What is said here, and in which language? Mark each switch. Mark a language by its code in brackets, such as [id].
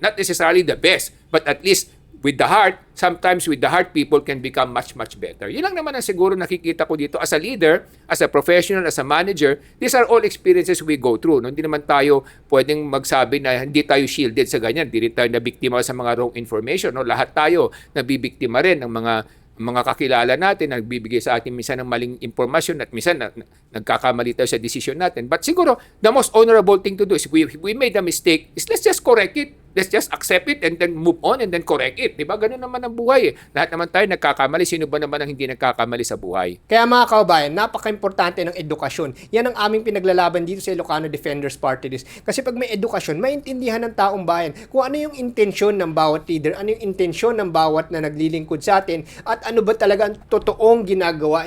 [en] Not necessarily the best, but at least with the heart, sometimes with the heart, people can become much, much better. [tl] Yun lang naman ang siguro nakikita ko dito [en] as a leader, as a professional, as a manager. These are all experiences we go through. [tl] No? Hindi naman tayo pwedeng magsabi na hindi tayo shielded sa ganyan. Hindi rin tayo nabiktima sa mga wrong information. No? Lahat tayo nabibiktima rin ng mga kakilala natin, nagbibigay sa atin minsan ng maling impormasyon at minsan nagkakamali tayo sa desisyon natin. [en] But siguro, the most honorable thing to do is if we made a mistake, is let's just correct it. Let's just accept it and then move on and then correct it. [tl] Diba? Ganun naman ang buhay. Lahat naman tayo nagkakamali. Sino ba naman ang hindi nagkakamali sa buhay? Kaya mga kababayan, napaka-importante ng edukasyon. Yan ang aming pinaglalaban dito sa Ilocano Defenders Party List. Kasi pag may edukasyon, maintindihan ng taong bayan kung ano yung intensyon ng bawat leader, ano yung intensyon ng bawat na naglilingkod sa atin, at ano ba talaga ang totoong ginagawa.